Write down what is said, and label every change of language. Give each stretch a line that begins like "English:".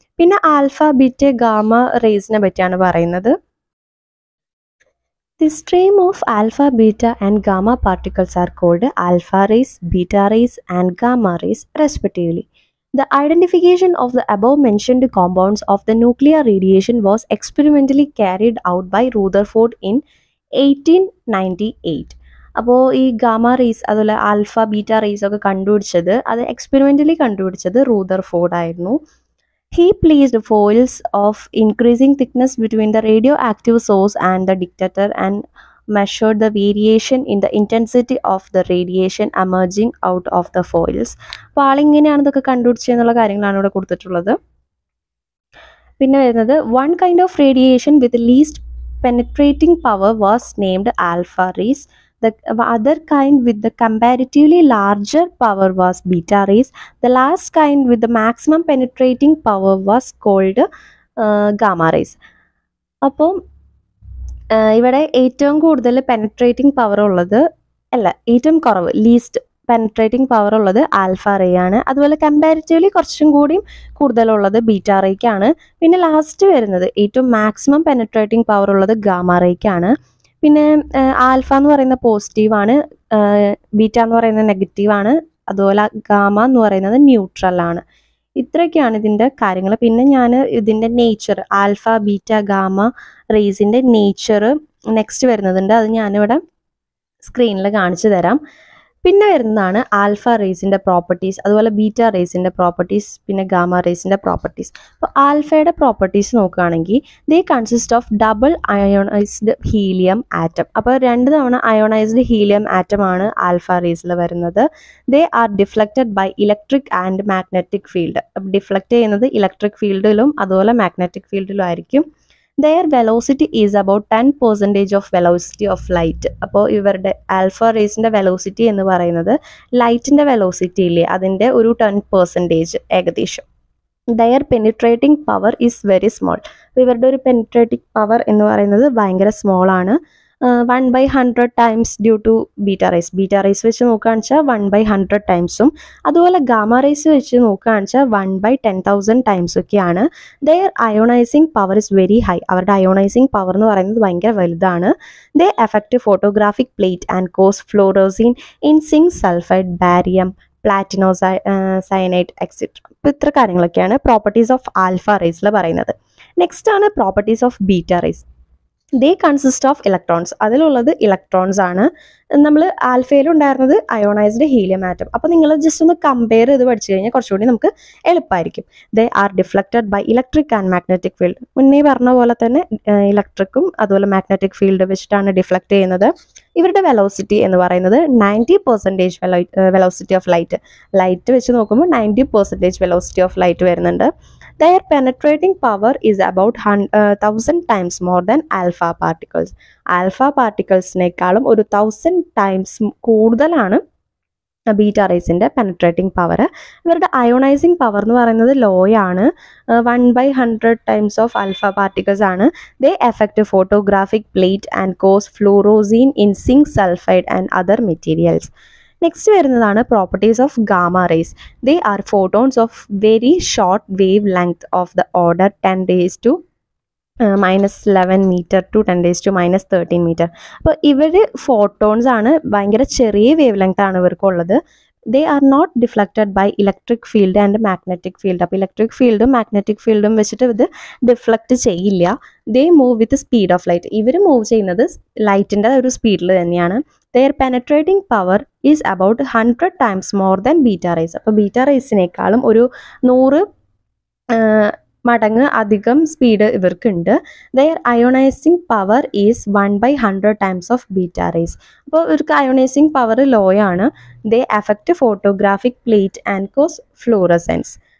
Malayalam: പിന്നെ alpha, beta, gamma റേസിനെ പറ്റിയാണ് പറയുന്നത്.
English: The stream of alpha, beta and gamma particles are called alpha rays, beta rays and gamma rays respectively. The identification of the above-mentioned compounds of the nuclear radiation was experimentally carried out by Rutherford in 1898.
Malayalam: അപ്പോൾ ഈ gamma rays അതുപോലെ alpha, beta raise ഒക്കെ അത് experimentally കണ്ടുപിടിച്ചത് Rutherford ആയിരുന്നു.
English: He placed foils of increasing thickness between the radioactive source and the detector and measured the variation in the intensity of the radiation emerging out of the foils.
Malayalam: അപ്പോൾ ആളിങ്ങനെയാണ് ഇതൊക്കെ കണ്ടുപിടിച്ചെന്നുള്ള കാര്യങ്ങളാണ് ഇവിടെ കൊടുത്തിട്ടുള്ളത്. പിന്നെ വരുന്നത്
English: one kind of radiation with least penetrating power was named alpha rays. The other kind with the comparatively larger power was beta rays. The last kind with the maximum penetrating power was called gamma rays.
Malayalam: അപ്പോൾ ഇവിടെ ഏറ്റവും കൂടുതൽ penetrating power ഉള്ളത് ഏറ്റവും കുറവ് least penetrating power ഉള്ളത് alpha ray ആണ്. അതുപോലെ കമ്പാരിറ്റീവ്ലി കുറച്ചും കൂടിയും കൂടുതലുള്ളത് ബീറ്റ റേക്കാണ്. പിന്നെ ലാസ്റ്റ് വരുന്നത് ഏറ്റവും മാക്സിമം പെനട്രേറ്റിംഗ് പവർ ഉള്ളത് ഗാമ റേക്കാണ്. പിന്നെ ആൽഫ എന്ന് പറയുന്ന പോസിറ്റീവാണ്, ബീറ്റ എന്ന് പറയുന്നത് നെഗറ്റീവാണ്, അതുപോലെ ഗാമ എന്ന് പറയുന്നത് ന്യൂട്രൽ ആണ്. ഇത്രയൊക്കെയാണ് ഇതിൻ്റെ കാര്യങ്ങൾ. പിന്നെ ഞാൻ ഇതിൻ്റെ nature, alpha beta gamma റേസിൻ്റെ nature next വരുന്നതുണ്ട്, അത് ഞാനിവിടെ സ്ക്രീനിൽ കാണിച്ചു തരാം. പിന്നെ വരുന്നതാണ് ആൽഫ റേസിൻ്റെ പ്രോപ്പർട്ടീസ്, അതുപോലെ ബീറ്റ റേസിൻ്റെ പ്രോപ്പർട്ടീസ്, പിന്നെ ഗാമ റേസിൻ്റെ പ്രോപ്പർട്ടീസ്. അപ്പോൾ ആൽഫയുടെ പ്രോപ്പർട്ടീസ് നോക്കുകയാണെങ്കിൽ
English: They consist of double ionised helium atom.
Malayalam: അപ്പോൾ 2 തവണ അയോണൈസ്ഡ് ഹീലിയം ആറ്റം ആണ് ആൽഫ റേസിൽ വരുന്നത്.
English: They are deflected by electric and magnetic field.
Malayalam: Deflect ചെയ്യുന്നത് ഇലക്ട്രിക് ഫീൽഡിലും അതുപോലെ മാഗ്നറ്റിക് ഫീൽഡിലും ആയിരിക്കും.
English: Their velocity is about 10% of velocity of light.
Malayalam: അപ്പോൾ ഇവരുടെ ആൽഫ റേസിൻ്റെ വെലോസിറ്റി എന്ന് പറയുന്നത് ലൈറ്റിൻ്റെ വെലോസിറ്റി ഇല്ലേ അതിൻ്റെ ഒരു 10% ഏകദേശം.
English: Their penetrating power is very small.
Malayalam: ഇവരുടെ ഒരു പെനിട്രേറ്റിംഗ് പവർ എന്ന് പറയുന്നത് ഭയങ്കര സ്മോൾ ആണ്.
English: 1/100 times due to beta rays.
Malayalam: Beta raise വെച്ച് നോക്കുകയാണെന്ന് വെച്ചാൽ 1/100 ടൈംസും, അതുപോലെ ഗാമ റേസ് വെച്ച് നോക്കുകയാണെന്ന് വെച്ചാൽ 1/10,000 ടൈംസ് ഒക്കെയാണ്.
English: Their ionising power is very high.
Malayalam: അവരുടെ അയോണൈസിങ് പവർ എന്ന് പറയുന്നത് ഭയങ്കര വലുതാണ്.
English: They effect photographic plate and cause fluorescence in zinc sulphide, barium, platinocyanide etcetera.
Malayalam: അപ്പോൾ ഇത്ര കാര്യങ്ങളൊക്കെയാണ് പ്രോപ്പർട്ടീസ് ഓഫ് ആൽഫ റേസിൽ പറയുന്നത്.
English: Next ആണ് properties of beta rays. They consist of electrons.
Malayalam: അതിലുള്ളത് ഇലക്ട്രോൺസ് ആണ്. നമ്മൾ ആൽഫയിലുണ്ടായിരുന്നത് അയോണൈസ്ഡ് ഹീലിയം ആറ്റം. അപ്പോൾ നിങ്ങൾ ജസ്റ്റ് ഒന്ന് കമ്പയർ ചെയ്ത് പഠിച്ചു കഴിഞ്ഞാൽ കുറച്ചുകൂടി നമുക്ക് എളുപ്പമായിരിക്കും.
English: They are deflected by electric and magnetic field.
Malayalam: മുന്നേ പറഞ്ഞ പോലെ തന്നെ ഇലക്ട്രിക്കും അതുപോലെ മാഗ്നറ്റിക് ഫീൽഡ് വെച്ചിട്ടാണ് ഡിഫ്ലക്റ്റ് ചെയ്യുന്നത്. ഇവരുടെ വെലോസിറ്റി എന്ന് പറയുന്നത് 90% വെലോസിറ്റി ഓഫ് ലൈറ്റ്. ലൈറ്റ് വെച്ച് നോക്കുമ്പോൾ 90% വെലോസിറ്റി ഓഫ് ലൈറ്റ് വരുന്നുണ്ട്.
English: Their penetrating power is about 1000 times more than alpha particles.
Malayalam: Alpha പാർട്ടിക്കിൾസിനേക്കാളും ഒരു 1000 ടൈംസ് കൂടുതലാണ് ബീറ്റ റേസിൻ്റെ പെനട്രേറ്റിംഗ് പവർ. ഇവരുടെ അയോണൈസിങ് പവർ എന്ന് പറയുന്നത് ലോ ആണ്. 1/100 ടൈംസ് ഓഫ് ആൽഫ പാർട്ടിക്കിൾസ് ആണ്.
English: They effect photographic plate and cause fluorescence in zinc sulphide and other materials. Next വരുന്നതാണ് properties of gamma rays. They are photons of very short wavelength of the order 10⁻⁻11 metre to 10⁻⁻13 metre.
Malayalam: അപ്പോൾ ഇവർ photons ആണ്, ഭയങ്കര ചെറിയ wave length ആണ് ഇവർക്കുള്ളത്.
English: They are not deflected by electric field and magnetic field.
Malayalam: അപ്പോൾ electric ഫീൽഡും magnetic ഫീൽഡും വെച്ചിട്ട് ഇത് ഡിഫ്ലക്റ്റ് ചെയ്യില്ല.
English: They move with speed of light.
Malayalam: ഇവർ മൂവ് ചെയ്യുന്നത് ലൈറ്റിൻ്റെ ഒരു സ്പീഡിൽ തന്നെയാണ്.
English: Their penetrating power is about 100 times more than beta rays.
Malayalam: അപ്പോൾ ബീറ്റ റേസിനേക്കാളും ഒരു 100 മടങ്ങ് അധികം speed ഇവർക്കുണ്ട്.
English: Their ionizing power is 1/100 times of beta rays.
Malayalam: അപ്പോൾ ഇവർക്ക് അയോണൈസിങ് പവർ ലോ ആണ്.
English: They affect photographic plate and cause fluorescence.